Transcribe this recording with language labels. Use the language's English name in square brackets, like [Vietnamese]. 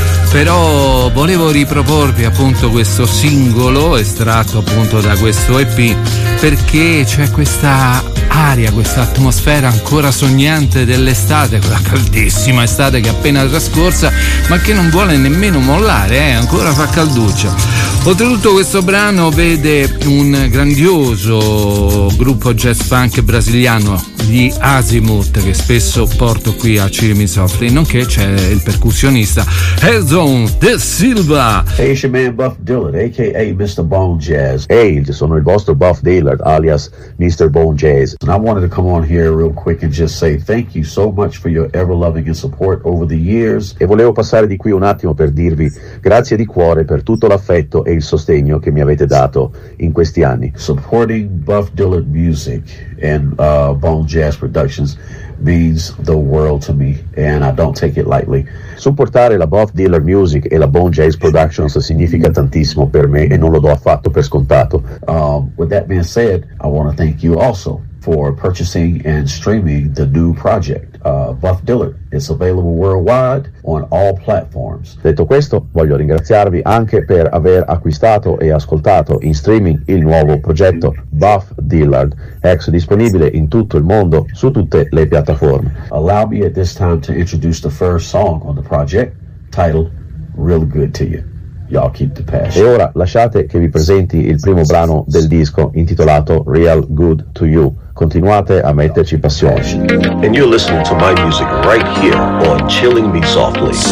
[Italian] Però volevo riproporvi appunto questo singolo estratto appunto da questo EP, perché c'è questa aria, questa atmosfera ancora sognante dell'estate, quella caldissima estate che è appena trascorsa, ma che non vuole nemmeno mollare, ancora fa calduccia. Oltretutto questo brano vede un grandioso gruppo jazz funk brasiliano, gli Azimuth, che spesso porto qui a Cirimi Soft, nonché c'è il percussionista Edson De Silva. [English] Hey, it's your man Buff Dylan, aka Mr. Bone Jazz. [Italian] Hey, sono il vostro Buff Dylan, alias Mr. Bone Jazz. [English] And I wanted to come on here real quick and just say thank you so much for your ever loving and support over the years. [Italian] E volevo passare di qui un attimo per dirvi grazie di cuore per tutto l'affetto e il sostegno che mi avete dato in questi anni. [English] Supporting Buff Dylan Music and Bone Jazz Productions means the world to me, and I don't take it lightly. [Italian] Supportare la Buff Dylan Music e la Bone Jazz Productions significa tantissimo per me e non lo do affatto per scontato. [English] With that being said, I want to thank you also for purchasing and streaming the new project, Buff Dylan. It's available worldwide on all platforms. [Italian] Detto questo, voglio ringraziarvi anche per aver acquistato e ascoltato in streaming il nuovo progetto Buff Dylan, ex disponibile in tutto il mondo su tutte le piattaforme. [English] Allow me at this time to introduce the first song on the project, titled Real Good to You. Y'all keep the passion. [Italian] E ora lasciate che vi presenti il primo brano del disco intitolato Real Good to You. Continuate a metterci passione. [English] And you're listening to my music right here on Chilling Me Softly.